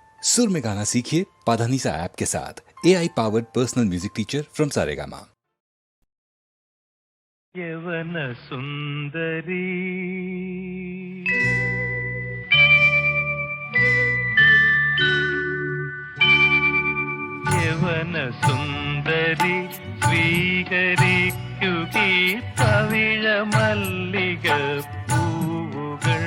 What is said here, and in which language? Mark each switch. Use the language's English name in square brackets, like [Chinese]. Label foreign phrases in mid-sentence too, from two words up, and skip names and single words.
[Hindi] सुर में गाना सीखिए पाधानीसा ऐप के साथ। [English] AI powered personal music teacher from [Hindi] सारेगामा। [Malayalam] യവന സുന്ദരി യവന സുന്ദരി സ്വീകരിക്കുകി പവിഴ മല്ലിക പൂവുകൾ